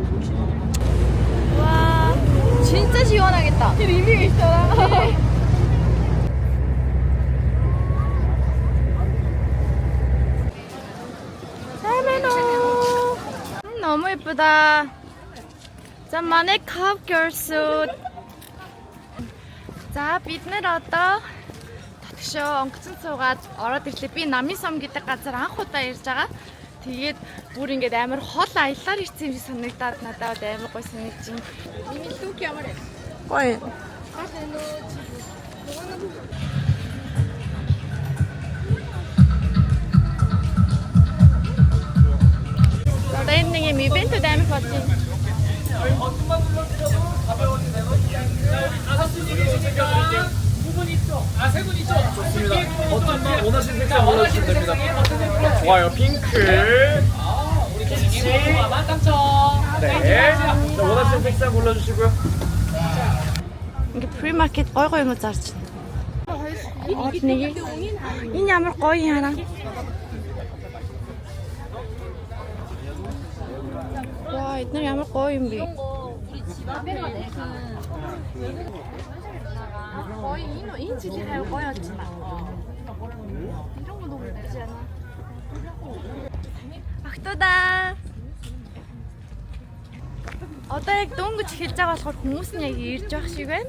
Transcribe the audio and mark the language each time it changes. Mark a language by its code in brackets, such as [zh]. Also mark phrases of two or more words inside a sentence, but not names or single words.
[ko] 와, 진짜 시원하겠다. 의미가 있잖아. 너무 예쁘다. 자, 만의 컵 girls. [mn] За бид нэр одоо татгшоо онгоцон цуугаад ороод ирлээ. Би Намын сум гэдэг газар анх удаа ирж байгаа. Тэгээд бүр ингээд амар хол аялаар ирсэн юм шиг санагдаад надад амар гоё санагдаж байна. Миний лук ямар вэ? Гоё. Одоо энэ нэг юм ивент амар болж байна. [ko] 세 분 있죠? 좋습니다. 어떤 분 원하시는 색상 골라주시면 됩니다. 좋아요. 핑크. 피치. 네. 자, 원하시는 색상 골라주시고요. [mn] Ингээ 프리마켓 гоё юм зарж байна. Энэ ямар гоё яана. Ваа, эдгээр ямар гоё юм бэ? [ko] 거의 이 집이 할 거였지만 이런 거 너무 예쁘지 않아? [mn] Ахтуда. Одоо яг дөнгөж хэлж байгаа болохоор хүмүүс нь яг ирж байх шиг байна.